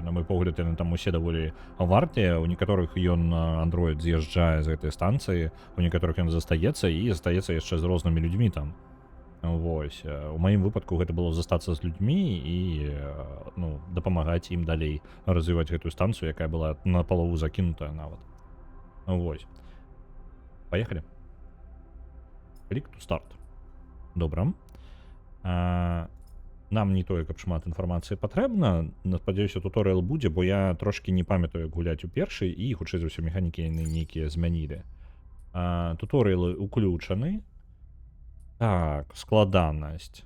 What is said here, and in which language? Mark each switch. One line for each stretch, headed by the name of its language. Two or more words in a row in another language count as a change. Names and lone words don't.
Belarusian: На мой погляд, яны там усе даволі вартыя, у некаторых ён андроід з'язджае з гэтай станцыі, у некаторых ён застаецца і застаецца яшчэ з рознымі людзьмі там. Вось. У маім выпадку гэта было застацца з людзьмі і ну, дапамагаць ім далей развіваць гэтую станцыю, якая была напалову закінутая нават. Вось. Паехалі.
English: Click to start.
Belarusian: Добра. Нам не тое, каб шмат інфармацыі патрэбна. Спадзяюся, туторыял будзе, бо я трошкі не памятаю, як гуляць у першай, і хутчэй за ўсё механікі яны нейкія змянілі. Туторыялы уключаны. Так, складанасць.